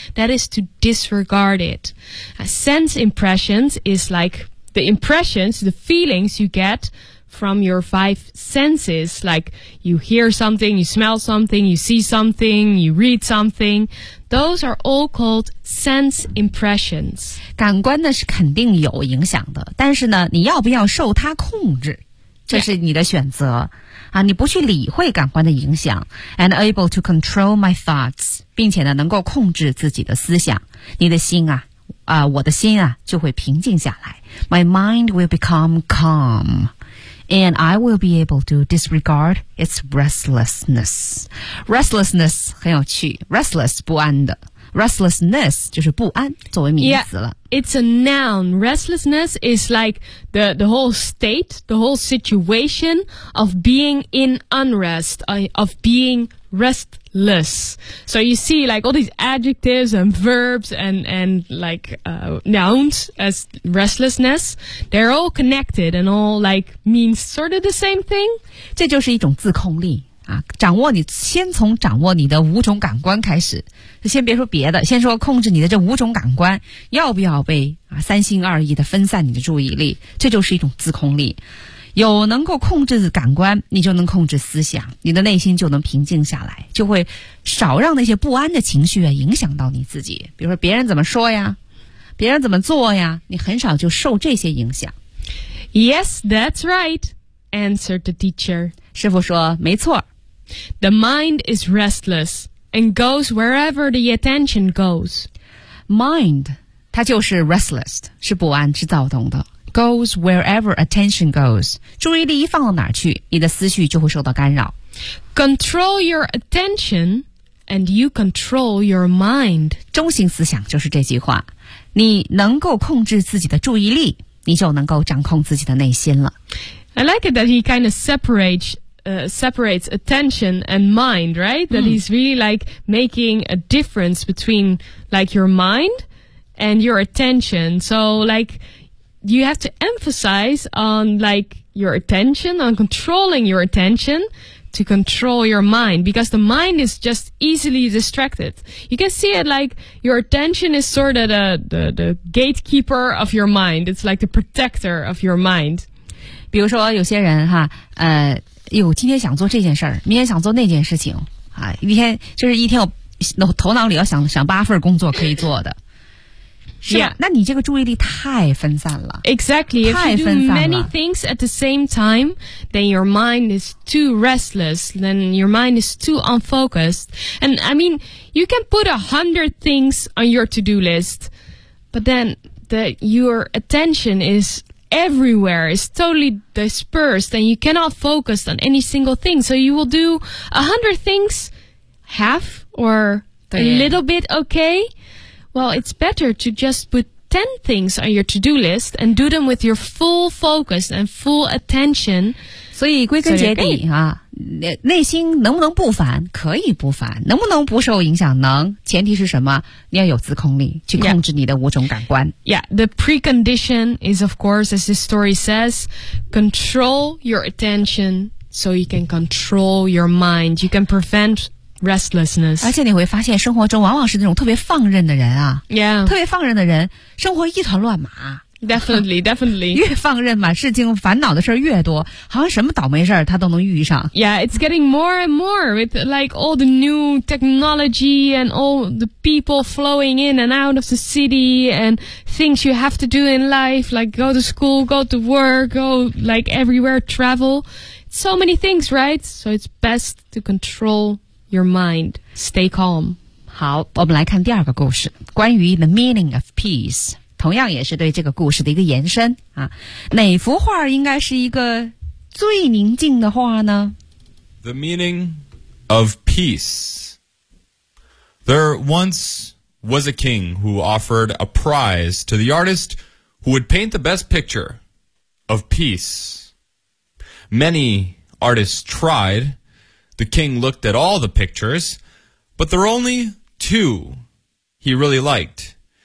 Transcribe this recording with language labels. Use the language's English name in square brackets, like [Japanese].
[English] That is to disregard it. Sense impressions is like the impressions, the feelings you get from your five senses. Like you hear something, you smell something, you see something, you read something. Those are all called sense impressions. [Chinese] 感官呢是肯定有影响的，但是呢，你要不要受它控制，这是你的选择、yeah. 啊！你不去理会感官的影响 ， [English] and able to control my thoughts， [Chinese] 并且呢，能够控制自己的思想，你的心啊，我的心啊，就会平静下来。 [English] My mind will become calm. And I will be able to disregard its restlessness. [Chinese] Restlessness 很有趣 Restless 不安的 Restlessness 就是不安作为名词了 [English] yeah, It's a noun. Restlessness is like the whole state, the whole situation of being in unrest, of being restless. So you see like all these adjectives and verbs and like nouns as restlessness, they're all connected and all like means sort of the same thing. [Chinese] 这就是一种自控力啊，掌握你先从掌握你的五种感官开始，先别说别的，先说控制你的这五种感官，要不要被啊三心二意的分散你的注意力，这就是一种自控力。有能够控制感官，你就能控制思想，你的内心就能平静下来，就会少让那些不安的情绪啊影响到你自己。比如说别人怎么说呀，别人怎么做呀，你很少就受这些影响。 [English] Yes, that's right, answered the teacher. [Chinese] 师父说，没错。 [English] The mind is restless and goes wherever the attention goes. [Chinese] Mind, 它就是 restless, 是不安，是躁动的。 [English] Goes wherever attention goes. [Chinese] 注意力一放到哪儿去，你的思绪就会受到干扰。 [English] Control your attention and you control your mind. [Chinese] 中心思想就是这句话。你能够控制自己的注意力，你就能够掌控自己的内心了。 [English] I like it that he kind of separates attention and mind, right? That he's really like making a difference between like your mind and your attention. So like... You have to emphasize on like your attention, on controlling your attention to control your mind because the mind is just easily distracted. You can see it like your attention is sort of the gatekeeper of your mind. It's like the protector of your mind. [Chinese] 比如说有些人哈，今天想做这件事儿，明天想做那件事情啊，一天就是一天我头脑里要想八份工作可以做的。是吧 [English] yeah. [Chinese] 那你这个注意力太分散了 [English] Exactly [Chinese] 太分散了 [English] If you do many things at the same time Then your mind is too restless Then your mind is too unfocused And I mean You can put 100 things on your to-do list But then your attention is everywhere It's totally dispersed And you cannot focus on any single thing So you will do 100 things Half or a little bit okayWell, it's better to just put 10 things on your to-do list and do them with your full focus and full attention. [Chinese] 所以归根结底啊，内心能不能不烦？可以不烦。能不能不受影响？能。前提是什么？你要有自控力，去控制你的五种感官。 [English] Yeah, the precondition is, of course, as this story says, control your attention so you can control your mind. You can prevent restlessness. [Chinese] 而且你会发现生活中往往是那种特别放任的人啊。 [English] Yeah. [Chinese] 特别放任的人生活一团乱麻。 [English] Definitely, definitely. [Chinese] 越放任嘛，事情烦恼的事越多，好像什么倒霉事他都能遇上。 [English] Yeah, it's getting more and more with like all the new technology and all the people flowing in and out of the city and things you have to do in life, like go to school, go to work, go like everywhere, travel. So many things, right? So it's best to control your mind. Stay calm. [Chinese] 好，我们来看第二个故事，关于 [English] the meaning of peace. [Chinese] 同样也是对这个故事的一个延伸啊，哪幅画应该是一个最宁静的画呢？ [English] The meaning of peace. There once was a king who offered a prize to the artist who would paint the best picture of peace. Many artists tried. The king looked at all the pictures, but there were only two he really liked.